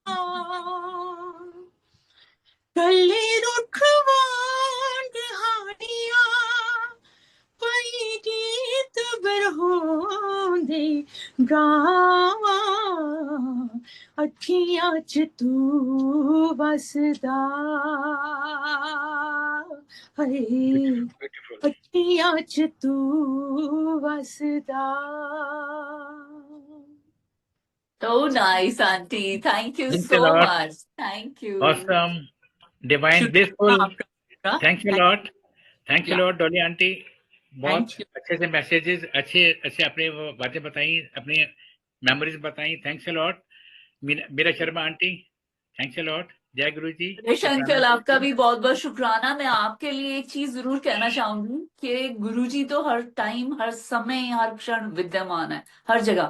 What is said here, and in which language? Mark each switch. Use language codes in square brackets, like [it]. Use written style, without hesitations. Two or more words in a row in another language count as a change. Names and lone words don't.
[pa] ਕਲੀ ਰੁੱਖ ਵਾਂਗ ਹਾਣੀਆਂ, ਪਈ ਗੀਤ ਬਰਹੋਂਦੇ ਗਾਵਾਂ, ਅੱਖੀਆਂ ਚ ਤੂੰ ਵੱਸਦਾ ਹੈ, ब्यूटीफुल। ਅੱਖੀਆਂ ਚ ਤੂੰ ਵੱਸਦਾ. [en] So nice, auntie. Thank you Thanks a so lot. much. Thank you. Awesome, divine, blissful. Thanks a lot. Thanks a lot डॉली आंटी। [hi] बहुत [en] Thank you. [hi] अच्छे से मैसेजेस, अच्छे अच्छे अपने वो बातें बताई, अपनी मेमोरीज बताई। [en] Thanks a lot. मीरा शर्मा आंटी, thanks a lot. [hi] जय गुरु जी। सुरेश अंकल, आपका भी बहुत बहुत शुक्राना। मैं आपके लिए एक चीज जरूर कहना चाहूंगी कि गुरुजी तो हर टाइम, हर समय, हर क्षण विद्यमान है, हर जगह।